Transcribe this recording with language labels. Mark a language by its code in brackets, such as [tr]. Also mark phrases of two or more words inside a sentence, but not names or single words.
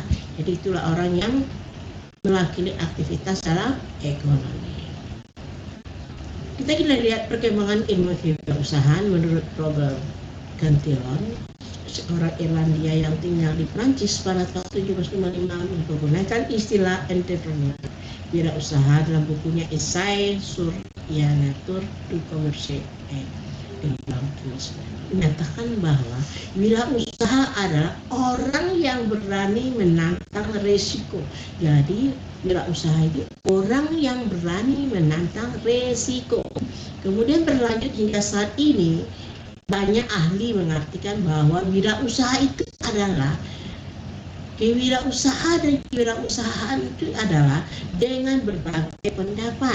[id] Jadi itulah orang yang mewakili aktivitas dalam ekonomi. Kita lihat perkembangan ilmu kewirausahaan menurut Robert Cantillon, seorang Irlandia yang tinggal di Prancis pada tahun 1755, menggunakan istilah entrepreneur wirausaha dalam bukunya Essai sur la nature du commerce et de l'entreprise. Menyatakan bahwa wirausaha adalah orang yang berani menantang resiko. Jadi wirausaha itu orang yang berani menantang resiko. Kemudian berlanjut hingga saat ini, banyak ahli mengartikan bahwa wirausaha itu adalah kewirausahaan, dan kewirausahaan itu adalah dengan berbagai pendapat.